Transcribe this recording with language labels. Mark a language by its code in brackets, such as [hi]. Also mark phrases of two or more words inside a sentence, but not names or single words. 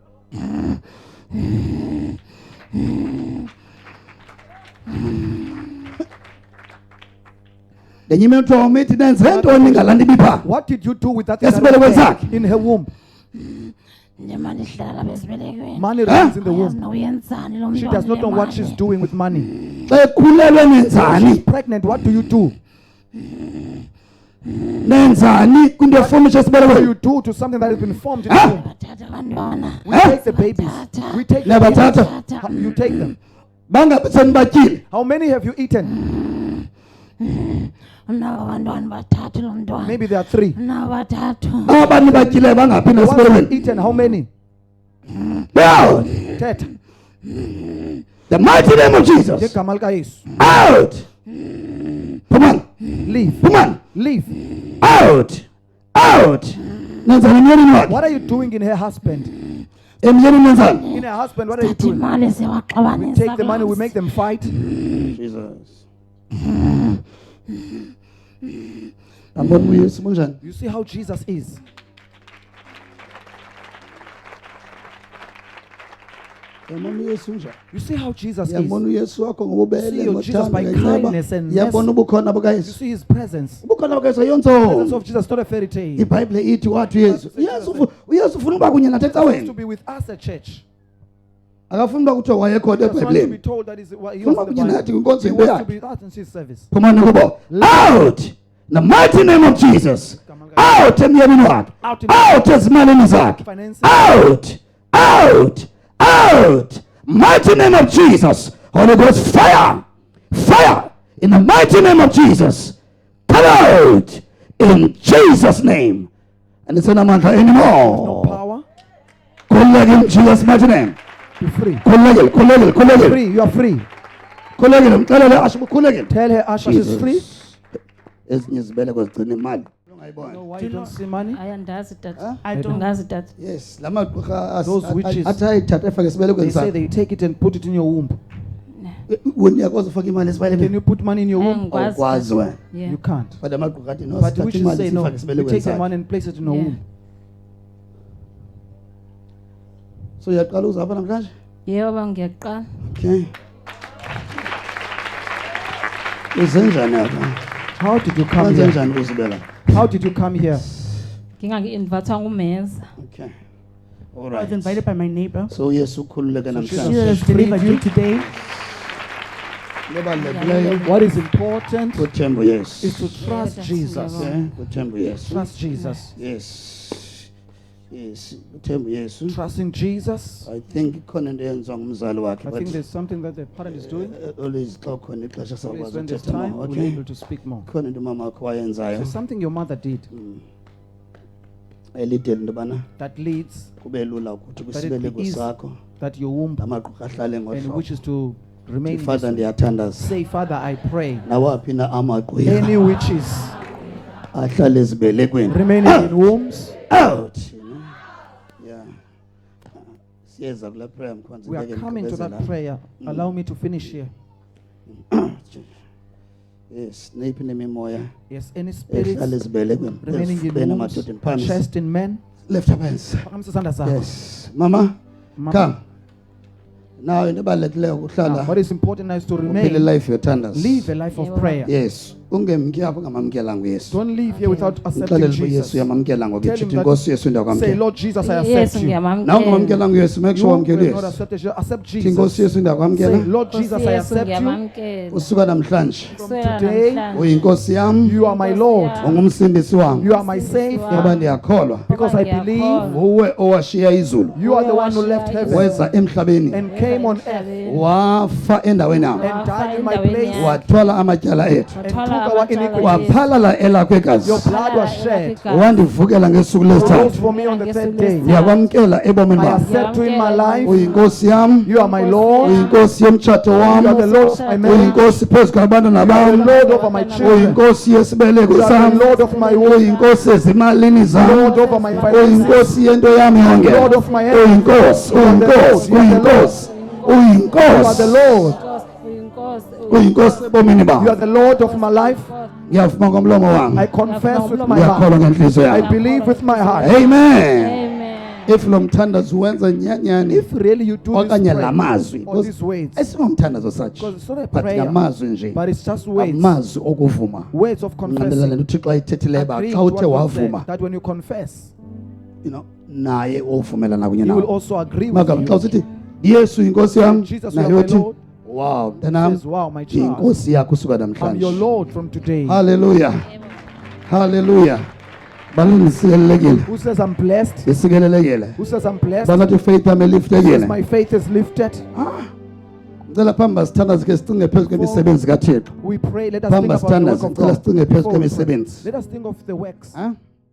[en] What did you do with that in her womb? Money remains in the womb. She does not know what she's doing with money. When she's pregnant, what do you do? [xh] nenzani kwinto efomisha [en] What do [xh] esibelekweni? [en] you do to something that has been formed in the womb? We take the babies. We take the [xh] Nabathatha. [en] babies. You take them. [xh] Bangabe senibatyile? [en] How many have you eaten? Maybe there are 3. [xh] Abantu batyileyo bangaphi [en] The ones who have [xh] nasibelekweni? [en] eaten, how many? Out. Tet. The mighty name of Jesus. [xh] Ngegama lika Yesu. [en] Out. Phumani. Leave. [xh] Phumani. [en] Leave. Out. Out. [xh] Nenzani emyeni wakhe? [en] What are you doing in her husband? [xh] Emyeni nenzani? [en] In her husband, what are you doing? We take the money, we make them fight. Jesus. [xh] Yabona uYesu unjani? [en] You see how Jesus is. [xh] Yabona uYesu unjani? [en] You see how Jesus is. [xh] Yabona uYesu wakho ngobubele [en] See your Jesus by [xh] ngothando [en] kindness and [xh] yabona ubukhona [en] You [xh] bukaYesu. [en] see his presence. [xh] Ubukhona bukaYesu [en] The presence [xh] yonzo. [en] of Jesus, not a fairy tale. [xh] iBhayibhile ithi wathi uYesu. uYesu ufuna ukuba kunye nathi [en] He wants to [xh] ecaweni. [en] be with us at church. [xh] Akafuni uba kuthiwa wayekhona [en] He doesn't want to be [xh] eBhayibhileni. [en] told that he was [xh] Ufuna [en] in the [xh] kunye nathi [en] Bible. [xh] kwinkonzo [en] He [xh] yembe [en] wants to [xh] yakhe. [en] be with us in his service. [xh] Phumani kubo. [en] Out. In the mighty name of Jesus. [xh] Out emyeni wakhe. [en] Out in [xh] Out ezimalini zakhe. [en] finances. Out. Out. Out. Mighty name of Jesus. Holy Ghost fire. Fire. In the mighty name of Jesus. Come out. In Jesus' name. And it's not No anymore. power. Khululekile in Jesus' mighty name. Be free. [xh] Khululekile. [en] Free. You are free. [xh] Khululekile. Mxelele asho khululekile. [en] Tell her Asha she's free. [xh] Ezinye izibeleko zigcina imali. [en] You know why you don't see money? [xh] Ayandazi tata. Huh? [zu] Angazi tata. [xh] Yes, lama [en] Those witches. [xh] athi ayithathe efake [en] They [xh] esibelekweni [en] say [xh] sakhe. [en] they take it and put it in your womb. [xh] Wena uyakwazi ufaka imali [en] Can [xh] esibelekweni? [en] you put money in your womb? [zu] Angikwazi. [xh] Awukwazi wena. [en] Yeah. You can't. But amagqwetha athi no, But sithathe witches imali say no. sifake We esibelekweni take the sakhe. money and place it in your Yeah. womb. [xh] So uyaqala uzapha namhlanje? [zu] Yebo baba ngiyaqala. [xh] Okay. Uzenjani apha? [en] How did you come [xh] Wenze [en] here? [xh] njani uzibela? [en] How did you come here? [zu] Ngingangi-invite ngumeza. [en] Okay. I All was right. invited by my neighbor. [xh] So Yesu ukhululeke [en] Jesus [xh] namhlanje. [en] Jesus has freed delivered you you. today. [xh] Lebalulekileyo [en] What is important [xh] kuthemba Yesu. [en] is to trust Yeah, Jesus. that's [xh] Okay, kuthemba Yesu. [en] Trust Jesus. Yes. Yes, kuthemba Yesu. Trusting Jesus. I think [xh] ikhona into eyenziwa ngumzali wakhe. [en] I but, think there's something that the parent is doing. [xh] always xa khona ixesha [en] Always [xh] sakwazi [en] when there's [xh] uthetha [en] time, more. we're Okay. able to speak more. [xh] Khona into umama wakho wayenzayo. [en] There's something your mother did [xh] Elidela into yobana [en] that leads [xh] kube lula ukuthi [en] That it be [xh] kwisibeleko [en] easy. [xh] sakho [en] that your womb [xh] amagqwetha ahlale [en] and [xh] ngohlobo. [en] wishes to remain. in Father this way. [xh] ndiyathandaza. [en] Say, Father, I pray. [xh] Nawaphi na amagqwetha [en] Any witches [xh] ahlale ezibelekweni. [en] remaining in wombs, Out. You know? Yeah. [xh] Siyeza kula prayer mkhonzi [en] we are [xh] ngeke [en] coming to [xh] ndigqibeze [en] that [xh] la. [en] prayer. Allow me to finish here. Yes, [xh] neyiphi nemimoya [en] Yes, any [xh] ehlale [en] spirits [xh] ezibelekweni. [en] remaining in [xh] Bena [en] wombs, [zu] madodeni phansi. [en] chest in men. Lift up hands. [xh] Phakamisa isandla sakho. [en] Yes. Mama, Mama. come. [xh] Now into ebalulekileyo [en] Now, [xh] ukuhlala [en] what is important now is to [xh] uphile [en] remain, [xh] life yothandaza. [en] live a life of Yeah, prayer. Yes. [xh] Ungemki apho ungamamkelanga uYesu. [en] Don't leave here without accepting [xh] Umxelele uba [en] Jesus. [xh] uYesu uyamamkela ngoku [en] Tell [xh] ithi [en] him that- [xh] inkosi uYesu [en] Say, [xh] ndiyakwamkela. [en] Lord Jesus, I Yesu accept you. [xh] Nawe [zu] ngiyamamkela. [xh] ungamamkelanga uYesu make [en] You sure who [xh] wamkela [en] have not [xh] uYesu. [en] accepted you, accept [xh] Thi inkosi [en] Jesus. [xh] uYesu [en] Say, [xh] ndiyakwamkela. [en] Lord Jesus, I Yesu accept you. [zu] ngiyamamkela. [xh] Usuka namhlanje [zu] Kusukela [en] today, [zu] namhlanje. uyinkosi yami, [en] You are my Lord. [zu] ungumsindisi wami. [en] You are my Savior. [xh] Ngoba ndiyakholwa [en] Because I believe [zu] nguwe owashiya izulu [en] you are the one who left heaven [zu] weza emhlabeni [en] and came on earth [zu] wafa endaweni yami [en] and died in my place [xh] wathwala amatyala ethu [en] and took our iniquities. [xh] waphalala elakho igazi [en] Your blood was shed. [xh] wandivukela ngesuku [en] Rose [xh] lesithathu [en] for me on the third day. [xh] ndiyakwamkela ebomini [en] I [xh] bam. [en] accept you in my life. [zu] Uyinkosi yami, [en] You are my Lord. You [zu] uyinkosi yomtshato [en] are the [zu] wami, [en] Lord of my marriage. [xh] uyinkosi phezu kwabantwana [en] You are the [xh] bam, [en] Lord over my children. [xh] uyinkosi yesibeleko [en] You are [xh] sam, [en] the Lord of my womb. [xh] uyinkosi ezimalini zam, [en] Lord over my finances. [zu] uyinkosi yento yami yonke, [en] Lord of my health. [zu] uyinkosi, [en] You are the [zu] uyinkosi, [en] Lord. You are the [zu] uyinkosi, [en] You are the [zu] uyinkosi, [en] Lord. [xh] uyinkosi ebomini [en] You are [xh] bam. [en] the Lord of my life. [zu] Ngiyavuma ngomlomo [en] I [zu] wami, [en] confess with my [zu] ngiyakholwa [en] heart. [zu] ngenhliziyo [en] I [zu] yami. [en] believe with my heart. Amen. Amen. [xh] If lo mthandazo wenza nyanyani [en] If really you do this [xh] okanye la [en] prayer [xh] mazwi, [en] or these words, [xh] esingomthandazo sathi, [en] because it's not a but prayer, [xh] ngamazwi nje, [en] but it's just words, [xh] amazwi okuvuma. [en] words of [zu] Ngilandelele [en] confessing. [xh] uThixo ayithethileyo uba [en] Agree [xh] xa [en] to [xh] uthe [en] what God said, [xh] wavuma, [en] that when you confess, [xh] naye ovumelana kunye [en] He will [xh] nawe. [en] also agree with [xh] Magama xa [en] you. [zu] usithi Yesu inkosi yami, [en] Jesus, you are [xh] naye [en] my [xh] uthi [en] Lord. wow He [xh] mntanam [en] says, wow, my child, [xh] inkosi yakho usuka [en] I'm your [xh] namhlanje. [en] Lord from today. [xh] Hallelujah. Hallelujah. Balini sikelelekile. [en] Who says I'm blessed? [xh] Isikelelekile. [en] Who says I'm blessed? [zu] Bangathi faith yami [en] Who says [zu] liftekile. [en] my faith is lifted? [xh] Ngicela phamba sithandaze ke sicinge phezulu kwemisebenzi kaThixo. [en] We pray, let us think [xh] Phamba [en] about the [xh] sithandaze, [en] work of [zu] ngicela [en] God. [xh] sicinge phezulu [en] Before we pray, [xh] kwemisebenzi. [en] let us think of the works.